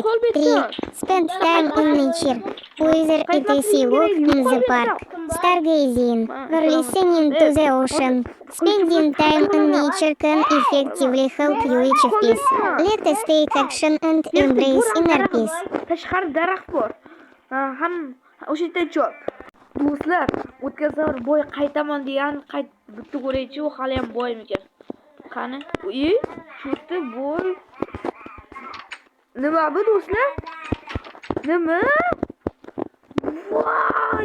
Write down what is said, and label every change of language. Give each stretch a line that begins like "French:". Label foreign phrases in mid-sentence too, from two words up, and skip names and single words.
English: 3. Spend time in nature, whether it is a walk in the park, stargazing, or listening to the ocean. Spending time in nature can effectively help you achieve peace. Let us take action and embrace inner peace.
Uzbek: Tashqari daraxt bor. Ham o'sha yerda chop. Do'stlar, o'tgan safar boy qaytaman degan bitta ko'raychi, u hali ham boymikan. Qani? Shu yerda boy. Nima bu do'stlar? Nima? Voy!